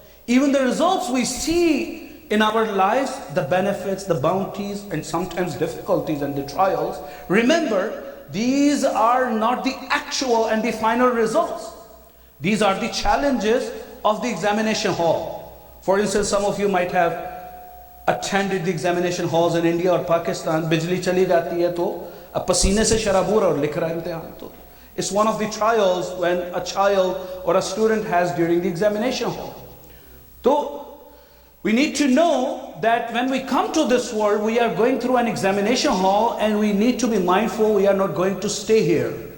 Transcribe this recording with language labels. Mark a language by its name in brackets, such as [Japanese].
[English] Even the results we see in our lives, the benefits, the bounties, and sometimes difficulties and the trials, remember, these are not the actual and the final results. These are the challenges of the examination hall. For instance, some of you might have attended the examination halls in India or Pakistan. [Hindi] बिजली चली जाती है तो अब पसीने से शराबूर और लिख रहा है इम्तिहान. तो [English] it's one of the trials when a child or a student has during the examination hall. So we need to know that when we come to this world, we are going through an examination hall, and we need to be mindful we are not going to stay here.